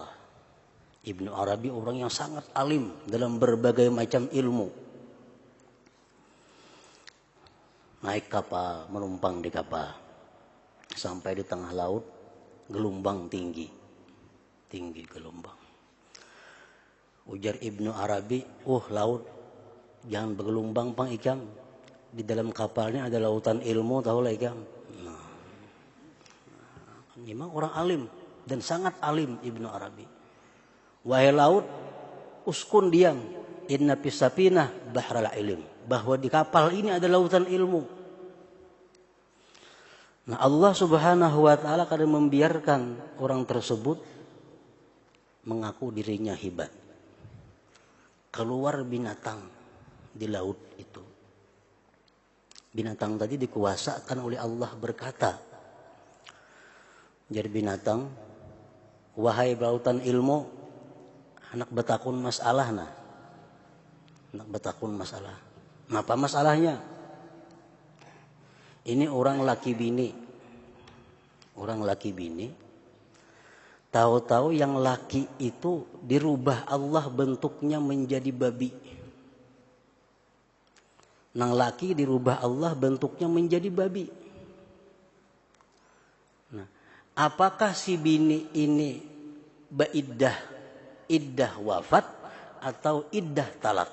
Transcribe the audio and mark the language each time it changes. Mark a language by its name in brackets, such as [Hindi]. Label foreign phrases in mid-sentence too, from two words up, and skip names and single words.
[Indonesian] Ibnu Arabi orang yang sangat alim dalam berbagai macam ilmu. Naik kapal, menumpang di kapal. Sampai di tengah laut, gelombang tinggi. Tinggi gelombang. Ujar Ibnu Arabi, [Banjar] laut, jangan bergelombang pang ikam. Di dalam kapalnya ada lautan ilmu, tahu lah ikam. [Indonesian] Memang orang alim dan sangat alim Ibnu Arabi. Wahai laut, uskun diam. [Arabic] إن في السفينة بحر العلم. [Indonesian] Bahwa di kapal ini ada lautan ilmu. Nah, Allah [Arabic] سبحانه وتعالى [Indonesian] kadang membiarkan orang tersebut mengaku dirinya hebat. Keluar binatang di laut itu. Binatang tadi dikuasakan oleh Allah berkata, jadi binatang, [Banjar] wahai lautan ilmu, anak betakun masalah nah. Anak betakun masalah. Apa masalahnya? Ini orang laki bini. Orang laki bini. [Indonesian] Tahu-tahu yang laki itu dirubah Allah bentuknya menjadi babi. [Banjar] Nang laki dirubah Allah bentuknya menjadi babi. [Indonesian] Nah, apakah si bini ini iddah wafat atau iddah talak?